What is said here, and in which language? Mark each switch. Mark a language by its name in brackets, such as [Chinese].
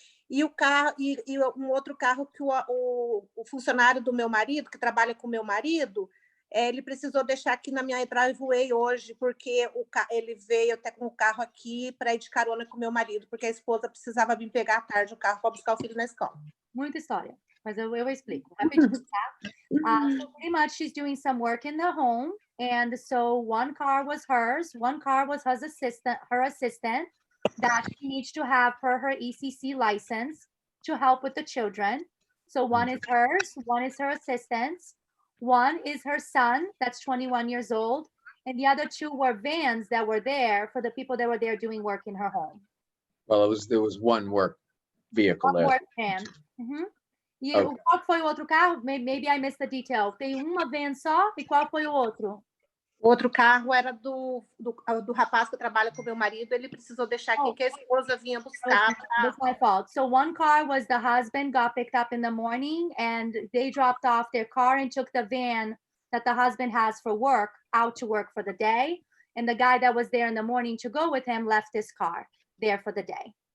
[Portuguese] E o carro e um outro carro que o funcionário do meu marido, que trabalha com o meu marido, ele precisou deixar aqui na minha driveway hoje, porque ele veio até com o carro aqui para ir de carona com o meu marido, porque a esposa precisava vir pegar à tarde o carro para buscar o filho na escola. Muita história, mas eu explico rapidinho, tá? [English] So pretty much she's doing some work in the home, and so one car was hers, one car was her assistant that she needs to have for her ECC license to help with the children. So one is hers, one is her assistant's, one is her son that's 21 years old, and the other 2 were vans that were there for the people that were there doing work in her home. Well, there was one work vehicle One there. work van. Uhum. [Portuguese] E [English] Okay. [Portuguese] qual foi o outro carro? [English] Maybe I missed the detail. [Portuguese] Tem uma van só, e qual foi o outro? O outro carro era do rapaz que trabalha com o meu marido, ele precisou deixar aqui, que a esposa vinha buscar. [English] That's my fault. So one car was the husband got picked up in the morning, and they dropped off their car and took the van that the husband has for work out to work for the day. And the guy that was there in the morning to go with him left his car there for the day.